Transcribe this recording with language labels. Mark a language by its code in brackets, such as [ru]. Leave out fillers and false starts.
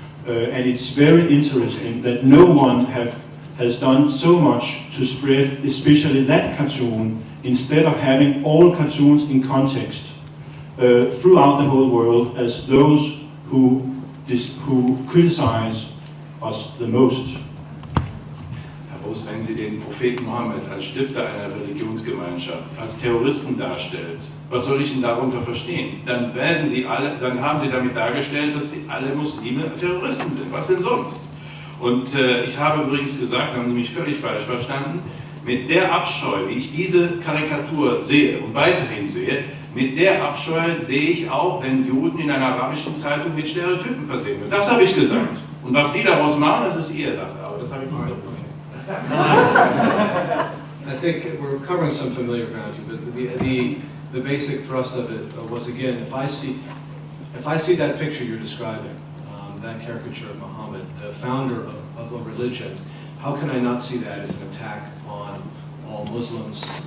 [en] And it's very interesting that no one has done so much to spread especially that cartoon instead of having all cartoons in context throughout the whole world as those who criticize us the most. [de] aus, wenn sie den Propheten Mohammed als Stifter einer Religionsgemeinschaft, als Terroristen darstellt. Was soll ich denn darunter verstehen? Dann haben sie damit dargestellt, dass sie alle Muslime Terroristen sind. Was denn sonst? Und ich habe übrigens gesagt, haben Sie mich völlig falsch verstanden, mit der Abscheu, wie ich diese Karikatur sehe und weiterhin sehe, mit der Abscheu sehe ich auch, wenn Juden in einer arabischen Zeitung mit Stereotypen versehen werden. Das habe ich gesagt. Und was Sie daraus machen, das ist Ihre Sache. Aber das habe ich nicht gesagt. [en] I think we're covering some familiar ground here, but the basic thrust of it was, again, if I see that picture you're describing, that caricature of Muhammad, the founder of a religion, how can I not see that as an attack on all Muslims?